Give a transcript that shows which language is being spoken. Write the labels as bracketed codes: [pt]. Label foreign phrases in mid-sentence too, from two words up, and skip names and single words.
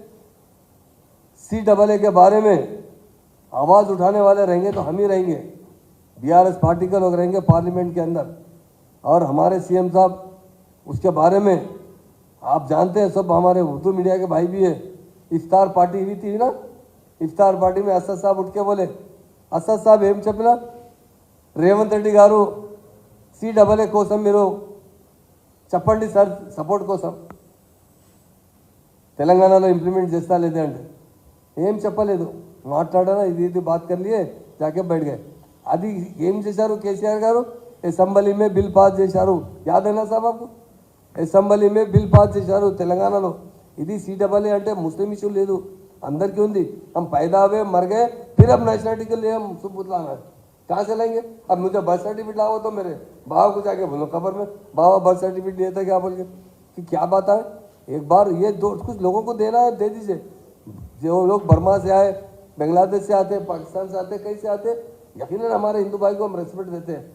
[hi] CAA के बारे में आवाज़ उठाने वाले रहेंगे तो हम ही रहेंगे बीआरएस पार्टी के लोग रहेंगे पार्लियामेंट के अंदर और हमारे सीएम साहब उसके बारे में आप जानते हैं सब हमारे उर्दू मीडिया के भाई भी है इफ्तार पार्टी हुई थी ना इफ्तार पार्टी में असद साहब उठ के बोले असद साहब [te] ఏం చెప్పినా రేవంత్ రెడ్డి గారు CAA కోసం మీరు చెప్పండి సార్ సపోర్ట్ కోసం తెలంగాణలో ఇంప్లిమెంట్ చేస్తా లేదే అంటే ఏం చెప్పలేదు మాట్లాడారా ఇది [hi] बात कर लिए जाके बैठ गए [te] అది ఏం చేశారు కేసీఆర్ గారు అసెంబ్లీ में బిల్ పాస్ చేశారు [hi] यादेना साब आपको [te] అసెంబ్లీ में బిల్ పాస్ చేశారు తెలంగాణలో ఇది CAA అంటే [en] Muslim issue [te] లేదు [hi] अंदर क्यों दी? हम पैदा हुए मर गए, फिर अब नेशनलिटी के लिए हम सबूत लाना है, कहाँ से लाएंगे? अब मुझे बर्थ सर्टिफिकेट लाओ तो मेरे बाबा को जाके बोलो खबर में, बाबा बर्थ सर्टिफिकेट दिए थे क्या बोल के, कि क्या बात है? एक बार ये दो कुछ लोगों को देना है, दे दीजिए। जो लोग बर्मा से आए, बांग्लादेश से आते, पाकिस्तान से आते, कहीं से आते, यकीनन हमारे हिंदू भाई को हम रेस्पेक्ट देते हैं।